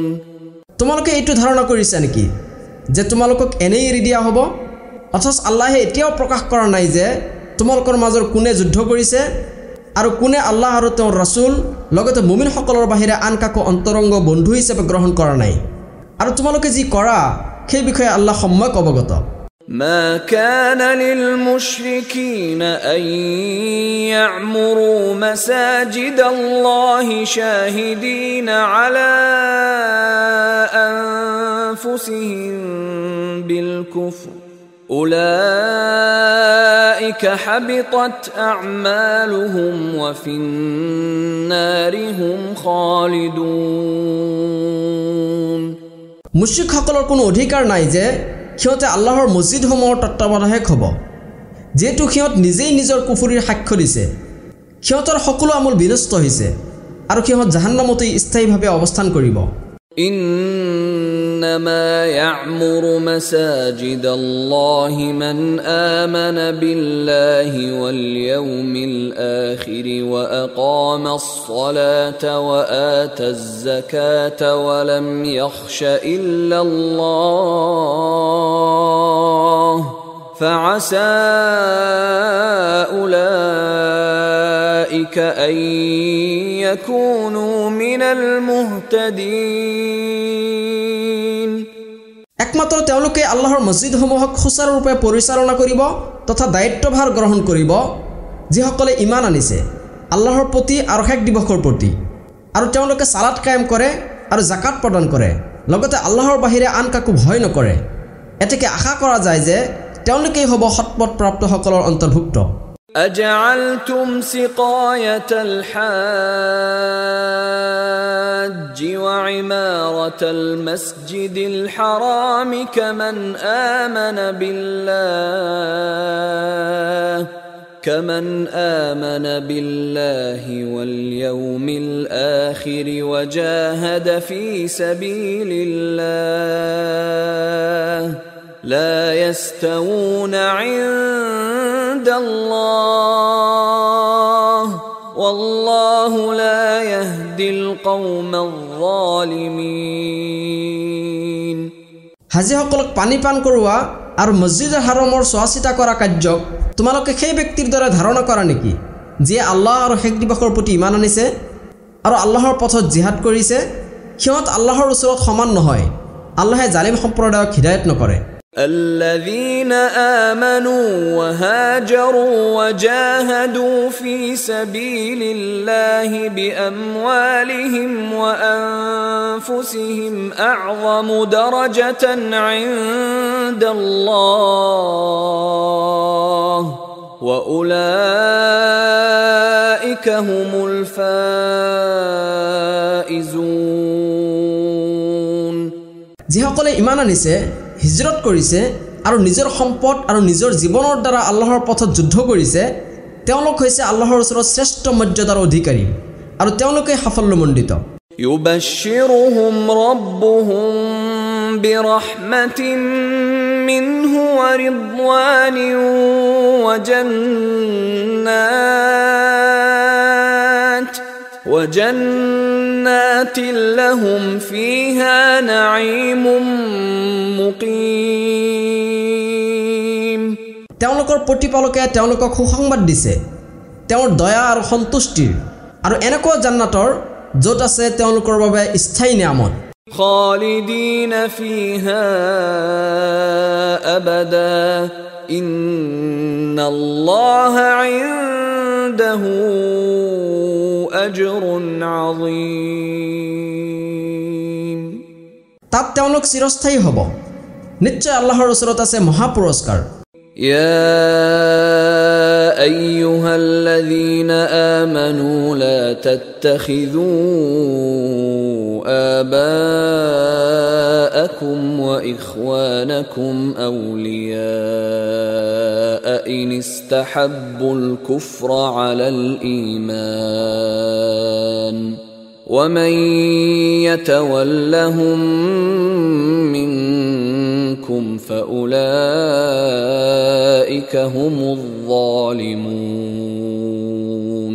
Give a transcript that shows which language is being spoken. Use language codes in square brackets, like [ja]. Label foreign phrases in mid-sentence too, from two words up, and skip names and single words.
[as] তোমালোকে এইটো ধাৰণা কৰিছা নেকি যে তোমালোকক এনেই এৰি দিয়া হ'ব অথচ আল্লাহে এতিয়াও প্ৰকাশ কৰা নাই যে তোমালোকৰ মাজৰ কোনে যুদ্ধ কৰিছে আৰু কোনে আল্লাহ আৰু তেওঁৰ ৰাসূল লগতে মুমিনসকলৰ বাহিৰে আন কাকো অন্তৰংগ বন্ধু হিচাপে গ্ৰহণ কৰা নাই আৰু তোমালোকে যি কৰা সেই বিষয়ে আল্লাহ সম্যক অৱগত [ar] ما كان للمشركين أن يعمروا مساجد الله شاهدين على أنفسهم بالكفر أولئك حبطت أعمالهم وفي النار هم خالدون [as] মুশৰিকসকলৰ কোনো অধিকাৰ নাই যে সিহঁতে আল্লাহৰ মছজিদসমূহৰ তত্ত্বাৱধায়ক হ'ব যেহেতু সিহঁত নিজেই নিজৰ কুফুৰিৰ সাক্ষ্য দিছে সিহঁতৰ সকলো আমল বিনষ্ট হৈছে আৰু সিহঁত জাহান্নামতেই স্থায়ীভাৱে অৱস্থান কৰিব [ar] إنما يعمر مساجد الله من آمن بالله واليوم الآخر وأقام الصلاة وآتى الزكاة ولم يخش إلا الله فعسى أولئك أن يكونوا من المهتدين [as] একমাত্ৰ তেওঁলোকে আল্লাহৰ মছজিদসমূহক সুচাৰুৰূপে পৰিচালনা কৰিব তথা দায়িত্বভাৰ গ্ৰহণ কৰিব যিসকলে ঈমান আনিছে আল্লাহৰ প্ৰতি আৰু শেষ দিৱসৰ প্ৰতি আৰু তেওঁলোকে সালাত কায়েম কৰে আৰু যাকাত প্ৰদান কৰে লগতে আল্লাহৰ বাহিৰে আন কাকো ভয় নকৰে এতেকে আশা কৰা যায় যে তেওঁলোকেই হ'ব সৎপথ প্ৰাপ্তসকলৰ অন্তৰ্ভুক্ত [ar] أجعلتم سقاية الحاج وعمارة المسجد الحرام كمن آمن بالله واليوم الآخر وجاهد في سبيل الله لا يستوون عند الله والله لا يهدي القوم الظالمين [as] হাজীসকলক পানী পান কৰোৱা আৰু মছজিদৰ হাৰামৰ চোৱাচিতা কৰা কাৰ্যক তোমালোকে সেই ব্যক্তিৰ দৰে ধাৰণা কৰা নেকি যিয়ে আল্লাহ আৰু শেষ দিৱসৰ প্ৰতি ঈমান আনিছে আৰু আল্লাহৰ পথত জিহাদ কৰিছে সিহঁত আল্লাহৰ ওচৰত সমান নহয় আল্লাহে জালিম সম্প্ৰদায়ক হিদায়ত নকৰে [ar] الذين آمنوا وهاجروا وجاهدوا في سبيل الله بأموالهم وأنفسهم أعظم درجة عند الله وأولئك هم الفائزون [as] যিসকলে ঈমান আনিছে হিজৰত কৰিছে আৰু নিজৰ সম্পদ আৰু নিজৰ জীৱনৰ দ্বাৰা আল্লাহৰ পথত যুদ্ধ কৰিছে তেওঁলোক হৈছে আল্লাহৰ ওচৰত শ্ৰেষ্ঠ মৰ্যাদাৰ অধিকাৰী আৰু তেওঁলোকে সাফল্যমণ্ডিত [ar] يبشرهم ربهم برحمة منه ورضوان وجنات لهم فيها نعيم মুকিম [as] তেওঁলোকৰ প্ৰতিপালকে তেওঁলোকক সুসংবাদ দিছে তেওঁৰ দয়া আৰু সন্তুষ্টিৰ আৰু এনেকুৱা জান্নাতৰ য'ত আছে তেওঁলোকৰ বাবে স্থায়ী নিয়ামত [ar] خالدين فيها أبدا إن الله عنده أجر عظيم [as] তাত তেওঁলোক চিৰস্থায়ী হ'ব নিশ্চয় আল্লাহৰ ওচৰত আছে মহা পুৰস্কাৰ [ar] يا أيها الذين آمنوا لا تتخذوا آباءكم وإخوانكم أولياء إن استحبوا الكفر على الإيمان ومن يتولهم منكم فأولئك هم الظالمون